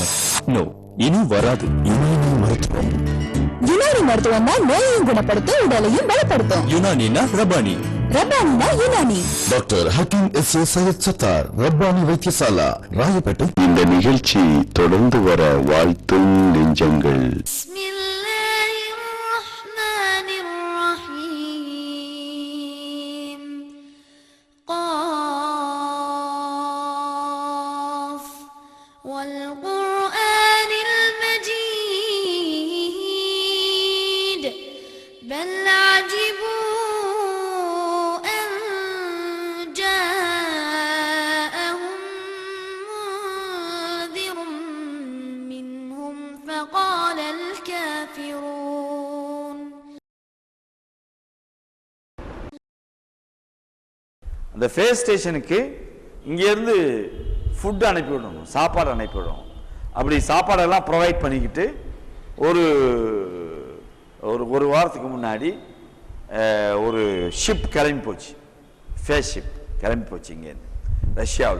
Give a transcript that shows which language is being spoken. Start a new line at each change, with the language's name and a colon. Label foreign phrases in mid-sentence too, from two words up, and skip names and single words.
Tamil: நோ, இனி வராது. யுனானி மருத்துவம். யுனானி மருத்துவம்னா நோயையும் குணப்படுத்தும், உடலையும் பலப்படுத்தும். யுனானினா ரபானி, ரபானினா யுனானி. டாக்டர் ஹக்கீம் எஸ்.ஏ. சையத் சத்தார், ரப்பானி வைத்தியசாலா, ராயப்பேட்டை. இந்த நிகழ்ச்சி தொடர்ந்து வர வாழ்த்தும் நெஞ்சங்கள்.
Arabic: والقرآن المجيد بل عجبوا أن جاءهم منذر منهم فقال الكافرون.
Tamil: அந்த
English: base stationukku
Tamil: இங்கேருந்து ஃபுட் அனுப்பிவிடணும், சாப்பாடு அனுப்பிவிடணும். அப்படி சாப்பாடெல்லாம் ப்ரொவைட் பண்ணிக்கிட்டு ஒரு ஒரு வாரத்துக்கு முன்னாடி ஒரு ஷிப் கிளம்பி போச்சு,
English: base ship
Tamil: கிளம்பி போச்சு இங்கேருந்து ரஷ்யாவில்.